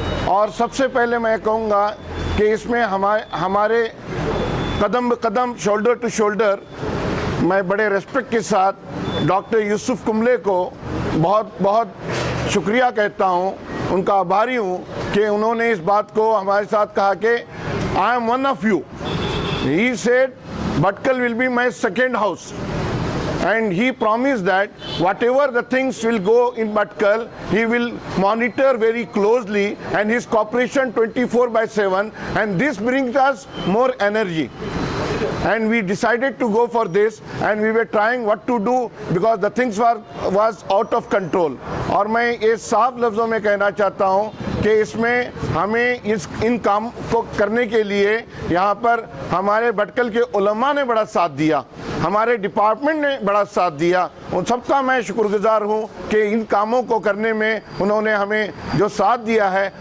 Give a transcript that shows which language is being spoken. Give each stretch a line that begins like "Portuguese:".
Hindi: और सबसे पहले मैं कहूँगा कि इसमें हमारे कदम ब कदम,
English: shoulder to shoulder,
Hindi: मैं बड़े रेस्पेक्ट के साथ डॉक्टर यूसुफ कुंबले को बहुत बहुत शुक्रिया कहता हूँ, उनका आभारी हूँ कि उन्होंने इस बात को हमारे साथ कहा कि
English: I am one of you. He said Bhatkal will be my second house, and he promised that whatever the things will go in Bhatkal, he will monitor very closely and his cooperation 24/7, and this brings us more energy. And we decided to go for this, and we were trying what to do because the things was out of control.
Hindi: और मैं ये साफ लफ्ज़ों में कहना चाहता हूँ कि इसमें हमें इन काम को करने के लिए यहाँ पर हमारे भटकल के उलमा ने बड़ा साथ दिया, हमारे डिपार्टमेंट ने बड़ा साथ दिया। उन सबका मैं शुक्रगुजार हूँ कि इन कामों को करने में उन्होंने हमें जो साथ दिया है।